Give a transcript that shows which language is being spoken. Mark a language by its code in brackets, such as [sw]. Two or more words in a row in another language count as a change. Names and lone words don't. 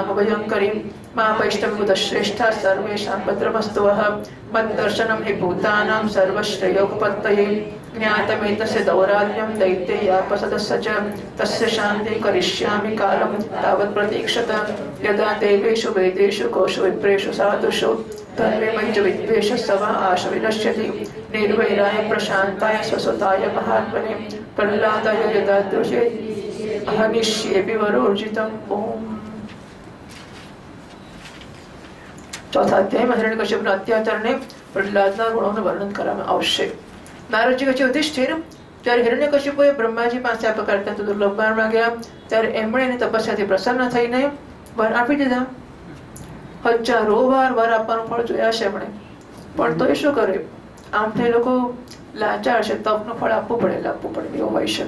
[sa] भयङ्करीं मा वैष्णवबुधश्रेष्ठा सर्वेषां भद्रमस्तु वः मद्दर्शनं हि भूतानां सर्वश्रेयोपपत्तये ज्ञातमेतस्य दौरात्म्यं दैत्येयापसदस्य च तस्य शान्तिं करिष्यामि कालं तावत् प्रतीक्षत यदा देवेषु वेदेषु कोषु विप्रेषु साधुषु धर्मे मयि च विद्वेषः स वा आश विनश्यति निर्वैराय प्रशान्ताय स्वसुताय महात्मने प्रह्लादाय यदा दृशे अहनिष्येऽपि वरोर्जितम् ओम्। [hi] चौथा अध्याय में [gu] हिरण्यकश्यपના અત્યાચારને પ્રહલાદના ગુણોનું વર્ણન કરવામાં આવશે। નારદજી કહે યુધિષ્ઠિર જ્યારે હિરણ્યકશ્યપુએ બ્રહ્માજી પાસે આ પ્રકારે અત્યંત દુર્લભ વર માંગ્યા ત્યારે એમણે એની તપસ્યાથી પ્રસન્ન થઈને વર આપી દીધા। હજારો વાર વર આપવાનું ફળ જોયા છે એમણે પણ તો એ શું કરે આમ તો એ લોકો લાચાર છે તપનું ફળ આપવું પડે એવું હોય છે।